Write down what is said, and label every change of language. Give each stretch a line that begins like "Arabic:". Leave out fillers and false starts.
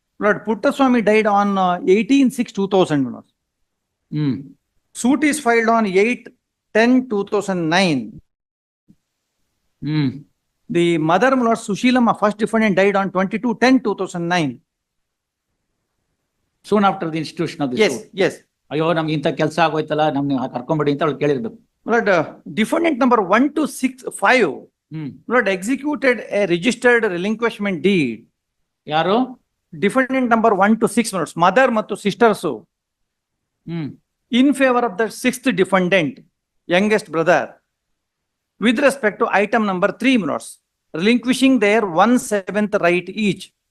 English: Lord, Puttaswamy died on 18/6/2000, my lords. Suit is filed on 8/10/2009. The mother, my lord, Sushilamma, first defendant, died on 22/10/2009. Soon after the institution of the suit. Yes.
Kannada: ಅಯ್ಯೋ ನಮ್ಗೆ ಇಂಥ ಕೆಲಸ ಆಗೋಯ್ತಲ್ಲ, ನಮ್ಗೆ ಕರ್ಕೊಂಬಿಡಿ ಅಂತ ಅವ್ಳು ಕೇಳಿರ್ಬೇಕು.
English: Lord, defendant number 1 to 6, 5, Lord, executed a registered relinquishment deed.
Kannada: ಯಾರು?
English: Defendant number 1 to 6, lords, mother ಮತ್ತು sisters, in favor of the sixth defendant, youngest brother, with respect to item number 3, lords, relinquishing their 1/7 right each.